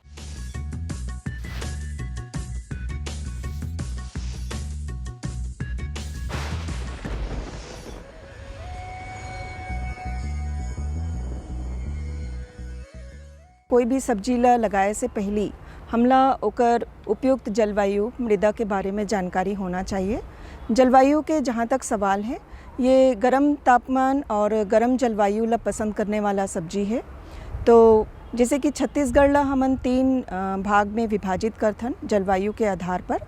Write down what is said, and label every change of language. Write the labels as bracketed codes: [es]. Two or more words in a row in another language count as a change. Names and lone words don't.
[hne] कोई भी सब्जी ला लगाए से पहले हमला ओकर उपयुक्त जलवायु मृदा के बारे में जानकारी होना चाहिए। जलवायु के जहाँ तक सवाल है, ये गर्म तापमान और गर्म जलवायु ला पसंद करने वाला सब्जी है। तो जैसे कि छत्तीसगढ़ ला हमन 3 भाग में विभाजित करथन जलवायु के आधार पर।